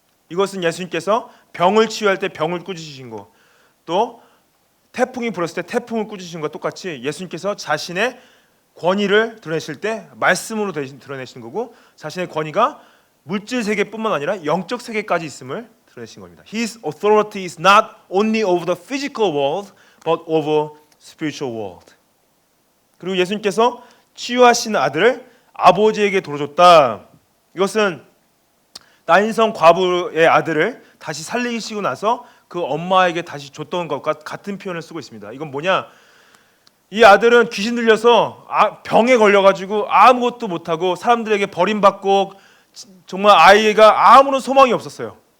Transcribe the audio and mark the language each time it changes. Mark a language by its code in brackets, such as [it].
[ko] 이것은 예수님께서 병을 치유할 때 병을 꾸짖으신 거, 또 태풍이 불었을 때 태풍을 꾸짖으신 것과 똑같이 예수님께서 자신의 권위를 드러내실 때 말씀으로 드러내시는 거고, 자신의 권위가 물질 세계뿐만 아니라 영적 세계까지 있음을 드러내신 겁니다. [en] His authority is not only over the physical world, but over spiritual world. [ko] 그리고 예수님께서 치유하신 아들을 아버지에게 돌려줬다. 이것은 나인성 과부의 아들을 다시 살리시고 나서 그 엄마에게 다시 줬던 것과 같은 표현을 쓰고 있습니다. 이건 뭐냐? 이 아들은 귀신 들려서 병에 걸려가지고 아무것도 못하고 사람들에게 버림받고 정말 아이가 아무런 소망이 없었어요.